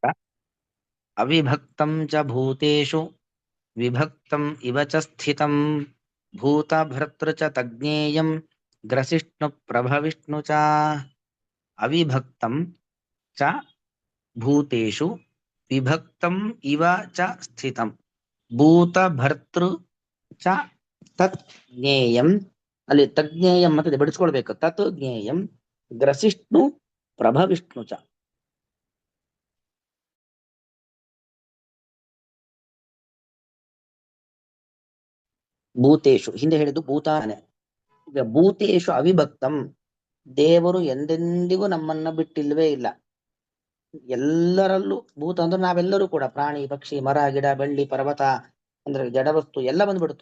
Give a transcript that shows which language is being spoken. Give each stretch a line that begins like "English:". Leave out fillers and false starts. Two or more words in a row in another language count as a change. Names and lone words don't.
Sanskrit: ಅವಿಭಕ್ತಂ ಚ ಭೂತೇಷು ವಿಭಕ್ತಂ ಇವ ಚ ಸ್ಥಿತಂ ಭೂತ ಭರ್ತೃ ಚ ತಜ್ಞೇಯಂ ಗ್ರಸಿಷ್ಣು ಪ್ರಭವಿಷ್ಣು ಚ. ಅವಿಭಕ್ತಂ ಚ ಭೂತೇಷು ವಿಭಕ್ತಂ ಇವ ಚ ಸ್ಥಿತಂ ಭೂತ ಭರ್ತೃ ಚ ತತ್ ಜ್ಞೇಯಂ.
Kannada: ಅಲ್ಲಿ ತಜ್ಞೇಯಂ ಮತ್ತೆ ಬಿಡಿಸ್ಕೊಳ್ಬೇಕು.
Sanskrit: ತತ್ ಜ್ಞೇಯಂ ಗ್ರಸಿಷ್ಣು ಪ್ರಭವಿಷ್ಣು ಚ.
Kannada: ಭೂತೇಶು ಹಿಂದೆ ಹೇಳಿದ್ದು ಭೂತಾನೆ. ಈಗ
Sanskrit: ಭೂತೇಶು ಅವಿಭಕ್ತಂ,
Kannada: ದೇವರು ಎಂದೆಂದಿಗೂ ನಮ್ಮನ್ನ ಬಿಟ್ಟಿಲ್ವೇ ಇಲ್ಲ. ಎಲ್ಲರಲ್ಲೂ ಭೂತ ಅಂದ್ರೆ ನಾವೆಲ್ಲರೂ ಕೂಡ, ಪ್ರಾಣಿ ಪಕ್ಷಿ ಮರ ಗಿಡ ಬೆಳ್ಳಿ ಪರ್ವತ ಅಂದ್ರೆ ಜಡವಸ್ತು ಎಲ್ಲ ಬಂದ್ಬಿಡ್ತು.